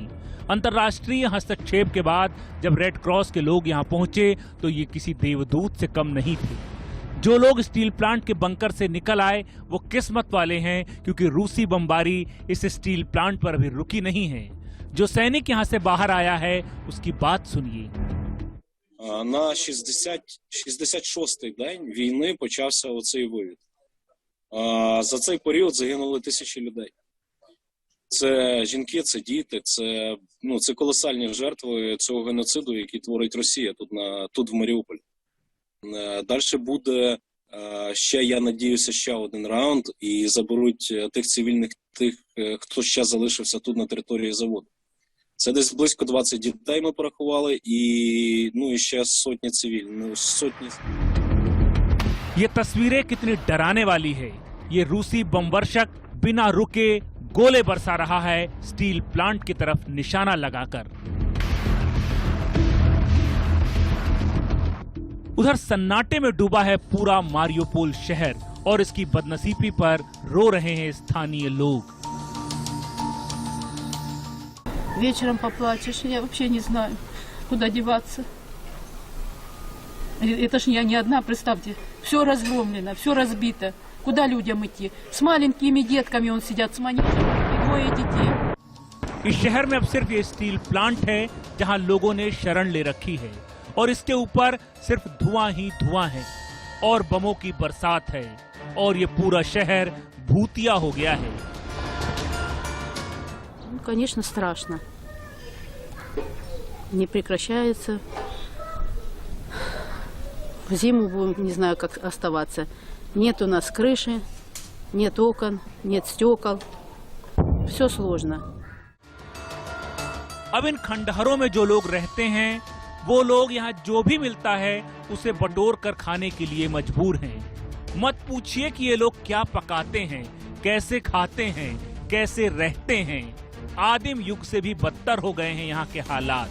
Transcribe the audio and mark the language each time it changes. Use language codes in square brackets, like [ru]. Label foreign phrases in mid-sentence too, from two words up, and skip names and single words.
[hi] अंतर्राष्ट्रीय हस्तक्षेप के बाद जब रेड क्रॉस के लोग यहाँ पहुंचे तो ये किसी देवदूत से कम नहीं थे। जो लोग [en] steel plant [hi] के बंकर से निकल आए वो किस्मत वाले हैं, क्योंकि रूसी बमबारी इस [en] steel plant [hi] पर अभी रुकी नहीं है। जो सैनिक यहां से बाहर आया है उसकी बात सुनिए। [uk] на 66-й день війни почався оцей вивід. За цей період загинули тисячі людей. Це жінки, це діти, це колосальні жертви цього геноциду, який творить Росія тут в Маріуполі. Далі буде ще, я надіюся, ще один раунд і заберуть тих цивільних, хто ще залишився тут на території заводу. Це десь близько 20 дітей ми порахували і ще сотні цивільних, сотні. [hi] ये तस्वीरें कितनी डराने वाली है। ये रूसी बमवर्षक बिना रुके गोले बरसा रहा है [en] steel plant [hi] की तरफ निशाना लगाकर। उधर सन्नाटे में डूबा है पूरा मारियोपोल शहर और इसकी बदनसीबी पर रो रहे हैं स्थानीय लोग। [ru] Вечером поплачешь, я вообще не знаю, куда деваться. Это ж я не одна, представьте, все разгромлено, все разбито. Куда людям идти? С маленькими детками он сидят, с манежем, и двое детей. [hi] इस शहर में अब सिर्फ ये [en] steel plant [hi] है जहां लोगों ने शरण ले रखी है और इसके ऊपर सिर्फ धुआं ही धुआं है और बमों की बरसात है और ये पूरा शहर भूतिया हो गया है। [ru] Ну, конечно, страшно. Не прекращается. В зиму будем, не знаю, как оставаться. Нет у нас крыши, нет окон, нет стекол. Все сложно. [hi] अब इन खंडहरों में जो लोग रहते हैं वो लोग यहाँ जो भी मिलता है उसे बटोर कर खाने के लिए मजबूर हैं। मत पूछिए कि ये लोग क्या पकाते हैं, कैसे खाते हैं, कैसे रहते हैं। आदिम युग से भी बदतर हो गए हैं यहाँ के हालात।